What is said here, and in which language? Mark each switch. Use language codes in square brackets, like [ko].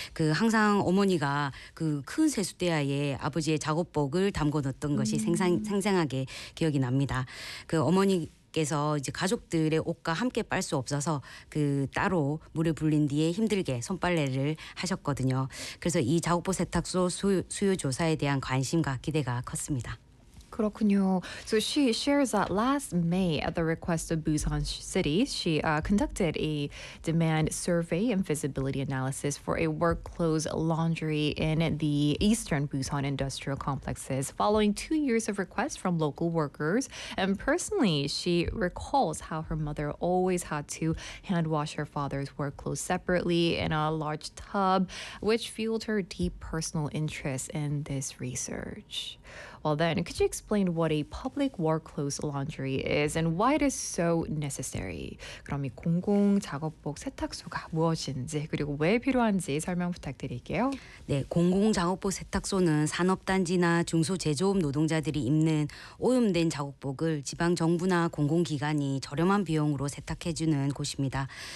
[ko] 그 항상 어머니가 그 큰 세숫대야에 아버지의 작업복을 담궈 넣었던 것이 생생하게 기억이 납니다. 그 어머니 께서 이제 가족들의 옷과 함께 빨 수 없어서 그 따로 물을 불린 뒤에 힘들게 손빨래를 하셨거든요. 그래서 이 작업복 세탁소 수요 조사에 대한 관심과 기대가 컸습니다. 그렇군요. [en] So she shares that last May, at the request of Busan City, she conducted a demand survey and feasibility analysis for a work clothes laundry in the eastern Busan industrial complexes. Following 2 years of requests from local workers, and personally, she recalls how her mother always had to hand wash her father's work clothes separately in a large tub, which fueled her deep personal interest in this research. Well then, could you explain what a public work clothes laundry is and why it is so necessary? [ko] 그럼 이 공공 작업복 세탁소가 무엇인지 그리고 왜 필요한지 설명 부탁드릴게요. 네, 공공 작업복 세탁소는 산업단지나 중소제조업 노동자들이 입는 오염된 작업복을 지방 정부나 공공기관이 저렴한 비용으로 세탁해주는 곳입니다.